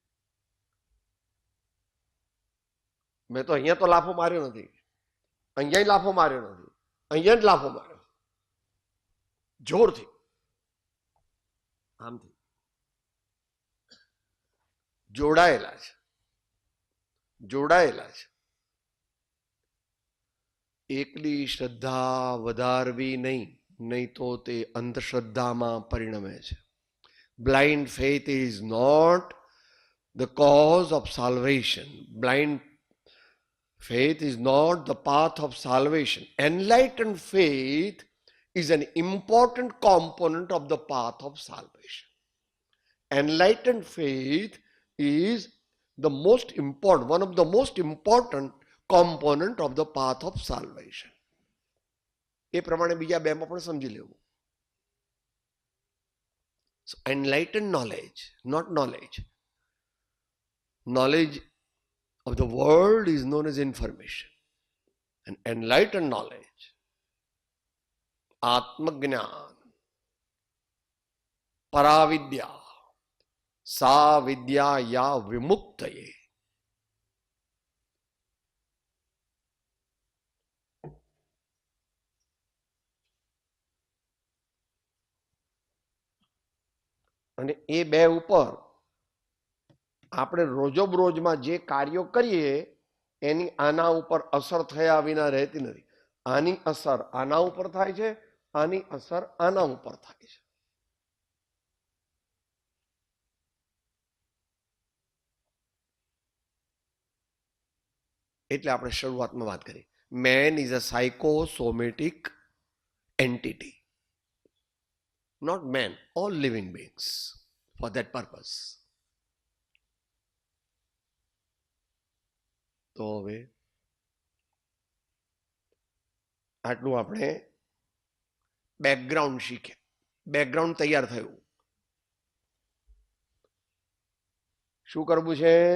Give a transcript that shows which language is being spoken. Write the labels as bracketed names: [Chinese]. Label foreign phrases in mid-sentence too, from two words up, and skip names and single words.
[Gujarati] મેં તો અહીંયા તો લાફો માર્યો નથી, અહીંયા લાફો માર્યો નથી, અહીંયા જ લાફો માર્યો જોરથી, આમથી જોડાયેલા છે, જોડાયેલા છે. એકલી શ્રદ્ધા વધારવી નહીં, નહીં તો તે અંધશ્રદ્ધામાં પરિણમે છે. [English] Blind faith is not the cause of salvation. બ્લાઇન્ડ faith is not the path of salvation. Enlightened faith is an important component of the path of salvation. Enlightened faith is the most important, one of the most important component of the path of salvation. [Gujarati] એ પ્રમાણે બીજા બેમાં પણ સમજી લેવું. [English] So enlightened knowledge, not knowledge. Knowledge of the world is known as information. And enlightened knowledge, [Gujarati] આત્મજ્ઞાન, પરાવિદ્યા, [Sanskrit] सा विद्या या विमुक्तये. [Gujarati] અને એ બે ઉપર આપણે રોજબરોજમાં જે કાર્યો કરીએ એની આના ઉપર અસર થયા વિના રહેતી નથી. આની અસર આના ઉપર થાય છે, આની અસર આના ઉપર થાય છે. એટલે આપણે શરૂઆતમાં વાત કરી, [English] man is a psychosomatic entity. Not man, all living beings for that purpose. [Gujarati] તો હવે આટલું આપણે બેકગ્રાઉન્ડ શીખ્યા, બેકગ્રાઉન્ડ તૈયાર થયું. શું કરવું છે?